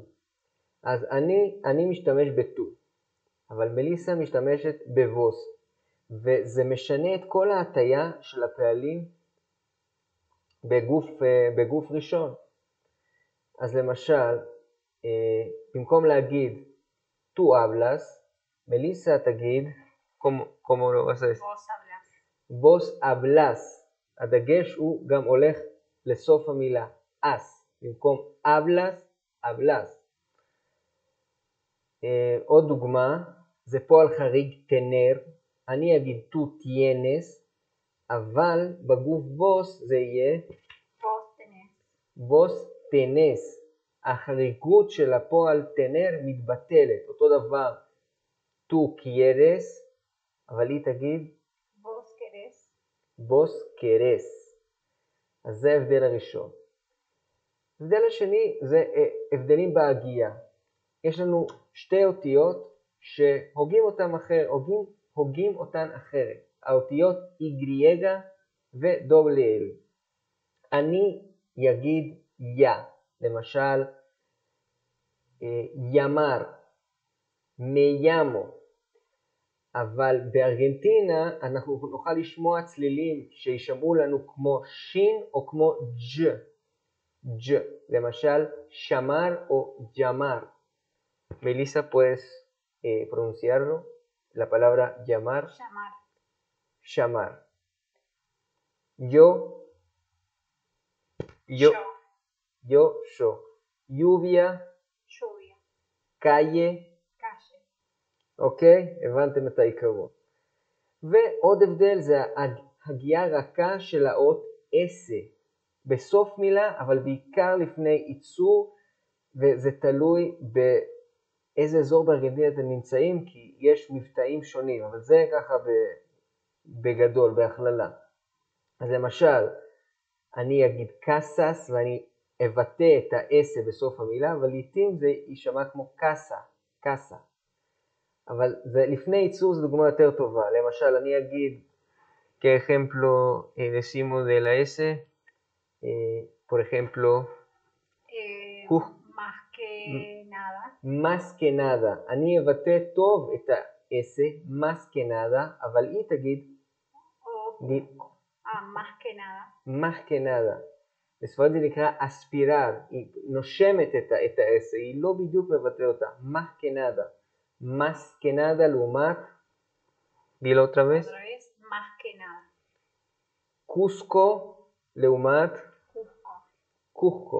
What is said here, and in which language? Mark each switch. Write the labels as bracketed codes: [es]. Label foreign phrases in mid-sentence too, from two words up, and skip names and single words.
[he] אז אני משתמש בטו, אבל מליסה משתמשת בבוס, וזה משנה את כל ההטיה של הפעלים בגוף ראשון. אז למשל, במקום להגיד [es] tú hablas, [he] מליסה תגיד, כמו לא עושה? [es] vos hablas. [he] הדגש הוא גם הולך לסוף המילה, as, במקום [es] hablas, hablas. [he] עוד דוגמה, זה פועל חריג tener, אני אגיד [es] tú tienes, [he] אבל בגוף vos זה יהיה [es] vos tenés. [he] החריגות של הפועל tener מתבטלת. אותו דבר, [es] tú quieres, [he] אבל היא תגיד [es] vos querés. [he] אז זה ההבדל הראשון. ההבדל השני זה הבדלים בהגייה. יש לנו שתי אותיות שהוגים אותן אחרת. האותיות Y ו-L. אני יגיד יא. למשל, ימר, מיימו. אבל בארגנטינה אנחנו נוכל לשמוע צלילים שישמעו לנו כמו שין או כמו ג'. למשל, שמר או ג'מר. [es] Melissa, ¿puedes pronunciarlo? La palabra llamar. Llamar. Yo. Lluvia. calle. [he] אוקיי? הבנתם את העיקרון. ועוד הבדל זה הגייה רכה של האות אסה. בסוף מילה, אבל בעיקר לפני ייצור, וזה תלוי באיזה אזור בארגנטינה אתם נמצאים, כי יש מבטאים שונים, אבל זה ככה בגדול, בהכללה. אז למשל, אני אגיד קסס, ואני אבטא את האסה בסוף המילה, אבל לעתים זה יישמע כמו קסה. אבל זה, לפני ייצור זו דוגמה יותר טובה. למשל, אני אגיד, [es] כejemplo, decimos de la S, por ejemplo, más que nada. [he] אני אבטא טוב את ה-S, [es] más que nada, [he] אבל היא תגיד, [es] más que nada. [he] בספרד זה נקרא אספירר, היא נושמת את ה-S, היא לא בדיוק מבטא אותה, [es] más que nada. Más que nada לעומת, dilo otra vez. Más que nada. Cusco לעומת, Cusco.